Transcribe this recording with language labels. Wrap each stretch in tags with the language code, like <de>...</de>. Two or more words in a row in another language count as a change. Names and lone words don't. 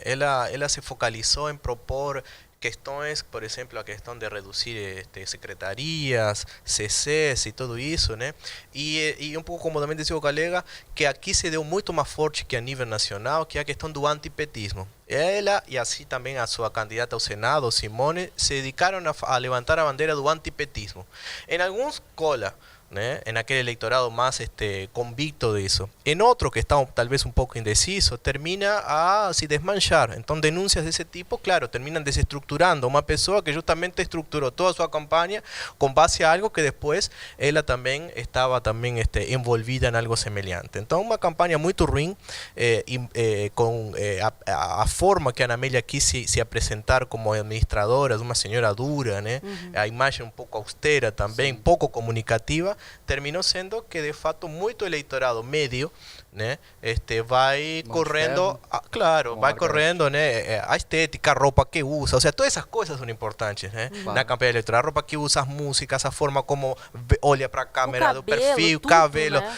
<pt>Ela se focalizou em propor questões, por exemplo, a questão de reduzir secretarias, CCs e tudo isso, né? E um pouco como também dizia o colega, que aqui se deu muito mais forte que a nível nacional, que é a questão do antipetismo. Ela e assim também a sua candidata ao Senado, Simone, se dedicaram a levantar a bandeira do antipetismo. Em alguns cola, né,</pt> <es>en aquel electorado más convicto de eso. En otro que está tal vez un poco indeciso, termina</es> <pt>a se desmanchar.</pt> <es>Entonces denuncias de ese tipo, claro, terminan desestructurando una persona que justamente estructuró toda su campaña con base a algo que después ella también estaba también envolvida en algo semejante. Entonces una campaña muy ruim, con</es> <pt>a forma que</pt> <es>Ana Amélia</es> <pt>quis se apresentar</pt> <es>como administradora de una señora dura, né? A imagen un poco austera también, sí, poco comunicativa,</es> <pt>terminou sendo que de fato muito eleitorado médio, né, vai correndo, claro, vai correndo, né, a estética, a roupa que usa, ou seja, todas essas coisas são importantes, né, na campanha eleitoral, a roupa que usa, as músicas, a forma como olha para a câmera, do perfil, tudo, cabelo, né?</pt>